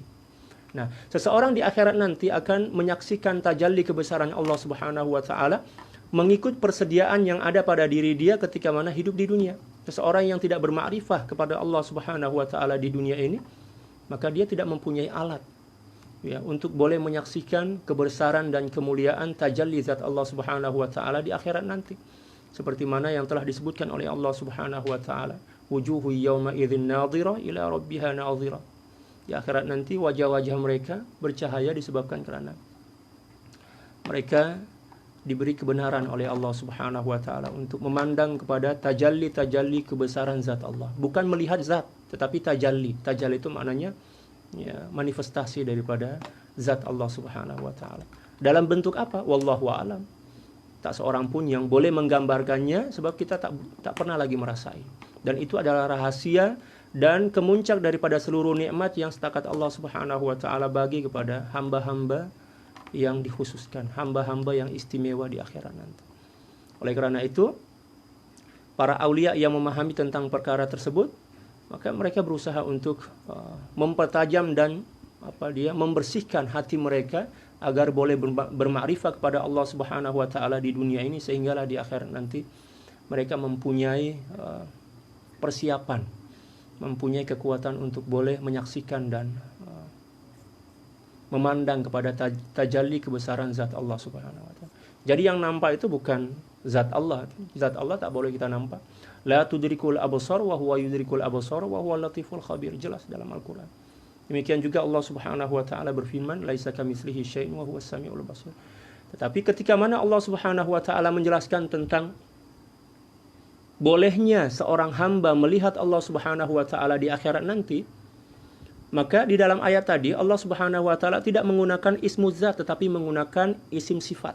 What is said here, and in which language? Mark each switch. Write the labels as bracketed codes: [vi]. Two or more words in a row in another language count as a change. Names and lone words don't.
[ms] Nah, seseorang di akhirat nanti akan menyaksikan tajalli kebesaran Allah [ar] سبحانه وتعالى [ms] mengikut persediaan yang ada pada diri dia ketika mana hidup di dunia. Seseorang yang tidak bermakrifah kepada Allah [ar] سبحانه وتعالى [ms] di dunia ini, maka dia tidak mempunyai alat ya, untuk boleh menyaksikan kebesaran dan kemuliaan tajalli zat Allah Subhanahu wa taala di akhirat nanti. Seperti mana yang telah disebutkan oleh Allah [ar] سبحانه وتعالى, وجوه يومئذ ناضرة إلى ربها ناظرة. [ms] Di akhirat nanti wajah-wajah mereka bercahaya disebabkan karena mereka diberi kebenaran oleh Allah [ar] سبحانه وتعالى [ms] untuk memandang kepada tajalli kebesaran zat Allah. Bukan melihat zat, tetapi tajalli. Tajalli itu maknanya ya, manifestasi daripada zat Allah [ar] سبحانه وتعالى. [ms] Dalam bentuk apa? [ar] والله أعلم. [ms] Tak seorang pun yang boleh menggambarkannya sebab kita tak pernah lagi merasai. Dan itu adalah rahasia dan kemuncak daripada seluruh nikmat yang setakat Allah [ar] سبحانه وتعالى [ms] bagi kepada hamba-hamba yang dikhususkan, hamba-hamba yang istimewa di akhirat nanti. Oleh karena itu, para aulia yang memahami tentang perkara tersebut, maka mereka berusaha untuk mempertajam dan membersihkan hati mereka agar boleh bermakrifat kepada Allah [ar] سبحانه وتعالى [ms] di dunia ini, sehinggalah di akhirat nanti mereka mempunyai persiapan, mempunyai kekuatan untuk boleh menyaksikan dan memandang kepada tajalli kebesaran zat Allah [ar] سبحانه وتعالى. [ms] Jadi yang nampak itu bukan zat Allah. Zat Allah tak boleh kita nampak. [ar] لا تدركه الأبصار وهو يدرك الأبصار وهو اللطيف الخبير, [ms] jelas dalam Al-Qur'an. Demikian juga Allah [ar] سبحانه وتعالى [ms] berfirman, [ar] ليس كمثله شيء وهو السميع البصير. [ms] Tetapi ketika mana Allah [ar] سبحانه وتعالى [ms] menjelaskan tentang bolehnya seorang hamba melihat Allah [ar] سبحانه وتعالى [ms] di akhirat nanti, maka di dalam ayat tadi Allah [ar] سبحانه وتعالى [ms] tidak menggunakan ismu zat tetapi menggunakan isim sifat.